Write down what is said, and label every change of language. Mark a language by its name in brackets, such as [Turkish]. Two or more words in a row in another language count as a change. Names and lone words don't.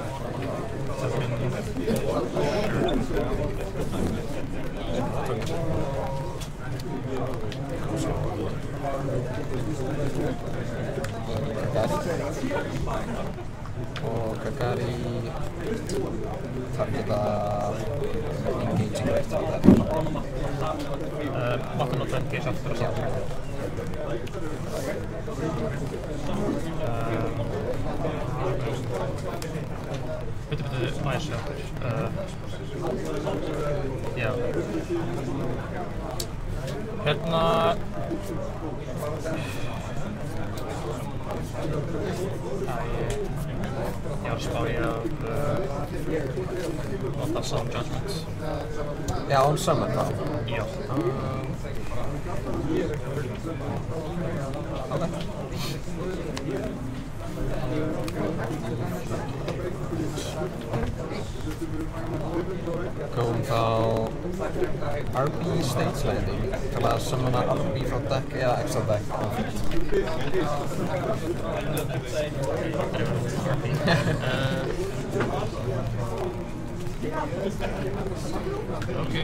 [Icelandic] Og Kakari targeta engaging [English] right out there. [Icelandic] Máttu nota engage aftur og saman. Bíddu, má ég sjá aftur. Já. Hérna... Ég var að spá ég að nota [English] Sound Judgment. [Icelandic] Já, [English] on summon [Icelandic] þá? Já. [English] Ok. [Icelandic] Góðum þá [English] RB Stage Landing [Icelandic] til að summona RB frá deck eða extra deck. [English] Okay.